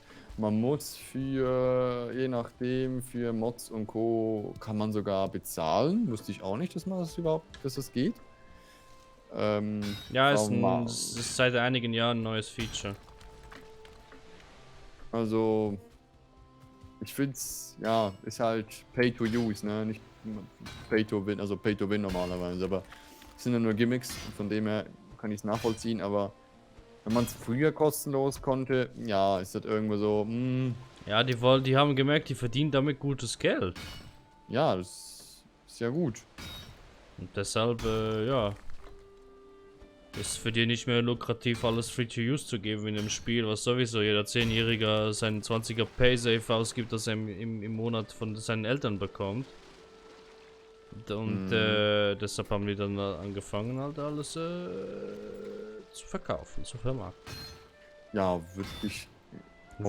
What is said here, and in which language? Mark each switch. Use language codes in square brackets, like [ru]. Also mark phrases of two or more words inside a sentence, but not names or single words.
[de] Man muss für, je nachdem, für Mods und Co. kann man sogar bezahlen. Wusste ich auch nicht, dass man das überhaupt, dass das geht. Ja, aber es ist seit einigen Jahren ein neues Feature. also, ich finde es, ja, ist halt [en] Pay to Use, [de] ne? Nicht [en] Pay to Win, [de] also [en] Pay to Win [de] normalerweise, aber es sind ja nur Gimmicks, von dem her kann ich es nachvollziehen, aber wenn man es früher kostenlos konnte, ja, ist das irgendwo so, Ja, die haben gemerkt, die verdienen damit gutes Geld. ja, das ist ja gut. Und deshalb, ja. Ist für die nicht mehr lukrativ, alles [en] free to use [de] zu geben in einem Spiel, was sowieso jeder 10-Jähriger seinen 20er Paysafe ausgibt, das er im Monat von seinen Eltern bekommt. Und deshalb haben die dann angefangen, halt alles zu verkaufen, zu vermarkten. Ja, würde ich. auch so